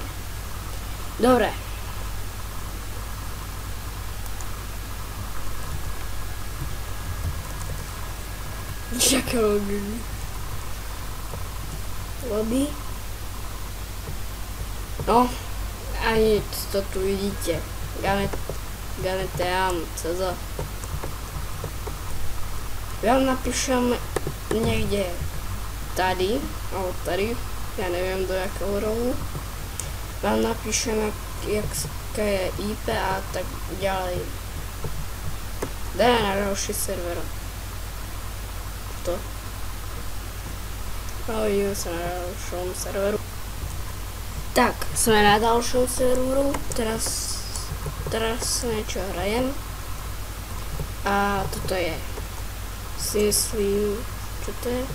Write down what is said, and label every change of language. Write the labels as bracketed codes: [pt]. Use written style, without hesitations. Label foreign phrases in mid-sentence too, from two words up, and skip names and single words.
[cs] Dobre. Jaké lobby? [sk] No, ani to tu vidíte. Ganeteam.cz. Ja napíšem [cs] někde tady, alebo tady, já nevím do jakého rohu. [sk] Vám napíšem, jaké je IP a tak ďalej. [cs] Jdeme na další server. [sk] A vidíme sa na dalšom serveru. Tak, sme na dalšom serveru, teraz niečo hrajem. A toto je, si myslím, čo to je?